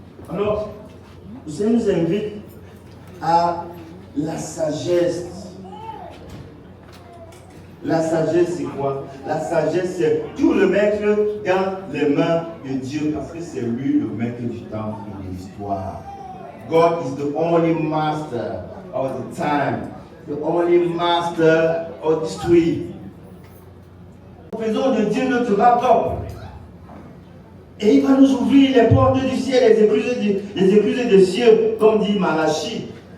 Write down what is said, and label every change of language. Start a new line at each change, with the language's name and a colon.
French: Alors, le Seigneur nous invite à la sagesse. La sagesse, c'est quoi? La sagesse, c'est tout le mettre dans les mains de Dieu, parce que c'est lui le maître du temps et de l'histoire.
English: God is the only master of the time, the only master of history.
French: Faisons de Dieu notre laptop. Et il va nous ouvrir les portes du ciel, les écluses des cieux, comme dit Malachie.